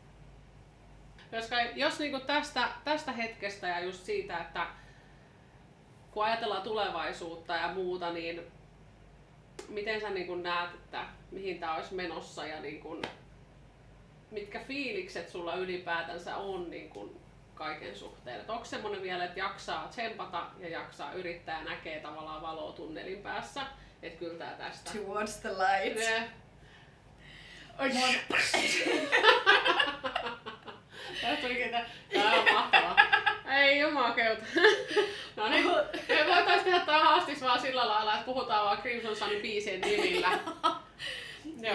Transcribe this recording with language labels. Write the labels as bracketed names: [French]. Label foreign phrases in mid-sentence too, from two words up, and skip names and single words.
[Finnish] Jos niinku tästä hetkestä ja just siitä, että kun ajatellaan tulevaisuutta ja muuta, niin miten sä niinku näet, että mihin tää olisi menossa ja niinku, mitkä fiilikset sulla ylipäätänsä on niinku kaiken suhteen? Et onko semmonen vielä, että jaksaa tsempata ja jaksaa yrittää ja näkee tavallaan valoa tunnelin päässä, että kyllä tää tästä. [English] Towards the light. [Finnish] Ne. Tästä tuli ketä. Tää on mahtavaa. Ei jumakeuta. No niin, me voitais tehdä tää haastis vaan sillä lailla, että puhutaan vaan Crimson Sunin biisien nimillä. Joo.